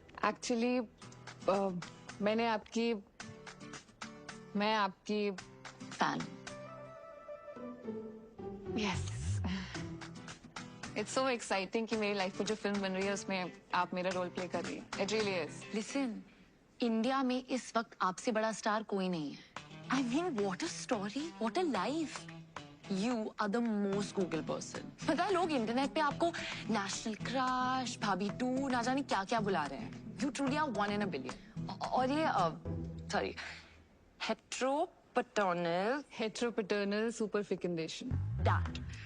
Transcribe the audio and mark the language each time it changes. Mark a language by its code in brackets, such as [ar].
[hi] Actually मैं आपकी [en] Fan. Yes it's so exciting [hi] कि मेरी लाइफ में जो फिल्म बन रही है उसमें आप मेरा रोल प्ले कर रही है. [en] It really is. [hi] Listen, India में इस वक्त आपसे बड़ा स्टार कोई नहीं है. [en] I mean what a story, what a life. You are the most Google person. [hi] पता है लोग इंटरनेट पे आपको नेशनल क्रश, भाभी 2, ना जाने क्या क्या बुला रहे हैं. [en] You truly are 1 in a billion. [hi] और ये [en] Sorry, heteropaternal heteropaternal superfecundation. That.